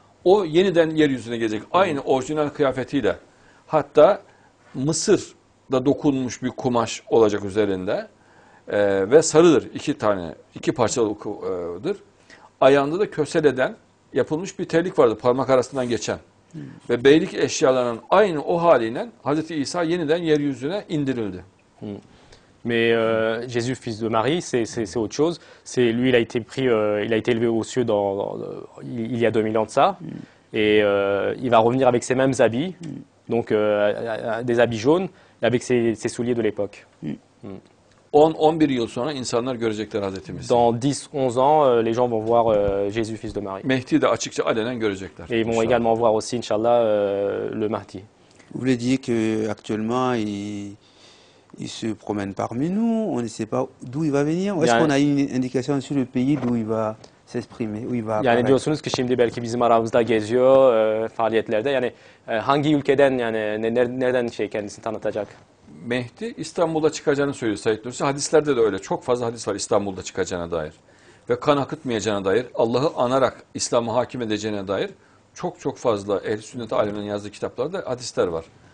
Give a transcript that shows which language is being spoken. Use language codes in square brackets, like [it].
[tr] O yeniden yeryüzüne gelecek. Aynı orijinal kıyafetiyle. Hatta Mısır'da dokunmuş bir kumaş olacak üzerinde. Ve sarıdır. İki parçalıdır. Ayağında da köseleden yapılmış bir terlik vardı parmak arasından geçen. Ve beylik eşyalarının aynı o haliyle Hazreti İsa yeniden yeryüzüne indirildi. [fr] Mais Jésus, fils de Marie, c'est autre chose. C'est lui, il a été pris, il a été élevé aux cieux il y a 2000 ans de ça, et il va revenir avec ses mêmes habits, donc des habits jaunes, avec ses souliers de l'époque. [tr] 10-11 yıl sonra insanlar görecekler Hazreti Mesih'i. [fr] Dans 10-11 ans, les gens vont voir Jésus, fils de Marie. [tr] Mehdi de açıkça alenen görecekler. [fr] Et ils vont [tr] İnşallah. [fr] également voir aussi, Inch'Allah, le Mahdi. Vous voulez dire qu'actuellement, il se promène parmi nous, on ne sait pas d'où il va venir? Est-ce qu'on a une indication sur le pays d'où il va s'exprimer, où il va [tr] Yani [fr] apparaître? [tr] diyorsunuz ki şimdi belki bizim aramızda geziyor faaliyetlerde. Yani hangi ülkeden yani nereden kendisini tanıtacak? Mehdi İstanbul'da çıkacağını söylüyor Said Nursi. Hadislerde de öyle. Çok fazla hadis var İstanbul'da çıkacağına dair. Ve kan akıtmayacağına dair, Allah'ı anarak İslam'ı hakim edeceğine dair çok fazla ehl-i sünnet aliminin yazdığı kitaplarda hadisler var.